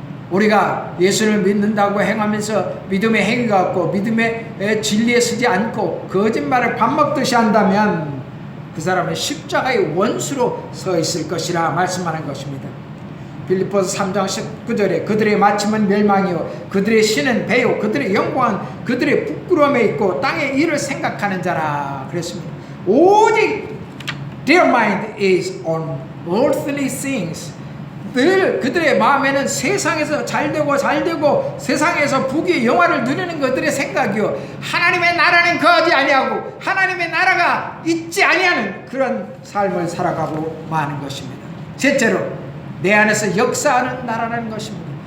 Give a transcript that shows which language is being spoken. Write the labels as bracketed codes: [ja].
[ko] 우리가 예수를 믿는다고 행하면서 믿음의 행위가 없고 믿음의 진리에 서지 않고 거짓말을 밥 먹듯이 한다면 그 사람은 십자가의 원수로 서 있을 것이라 말씀하는 것입니다. 빌립보서 3장 19절에 그들의 마침은 멸망이요 그들의 신은 배요 그들의 영광은 그들의 부끄러움에 있고 땅의 일을 생각하는 자라 그랬습니다. [en] 오직 their mind is on earthly things. [ko] 늘 그들의 마음에는 세상에서 잘되고 세상에서 부귀 영화를 누리는 것들의 생각이요 하나님의 나라는 거하지 아니하고 하나님의 나라가 있지 아니하는 그런 삶을 살아가고 마는 것입니다. 셋째로 내 안에서 역사하는 나라라는 것입니다.